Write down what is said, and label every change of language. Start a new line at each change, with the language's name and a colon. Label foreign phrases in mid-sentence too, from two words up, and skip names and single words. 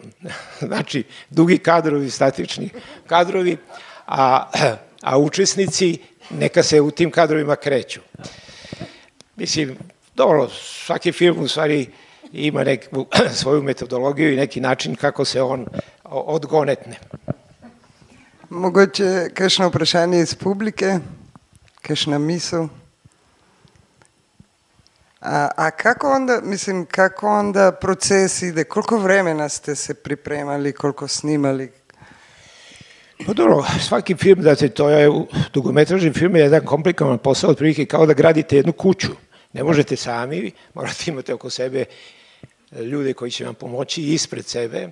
Serbian: Znači, dugi kadrovi, statični kadrovi, a učesnici neka se u tim kadrovima kreću. Mislim, dobro, svaki film u stvari ima neku svoju metodologiju i neki način kako se on odgonetne.
Slovenian: Mogoče kakšno vprašanje iz publike, kakšna misel?
Serbian: A kako onda proces ide? Koliko vremena ste se pripremali, koliko snimali? Pa dobro, svaki film, dakle, to je dugometražni film je jedan komplikovan posao, otprilike kao da gradite jednu kuću. Ne možete sami, morate imati oko sebe ljude koji će vam pomoći ispred sebe.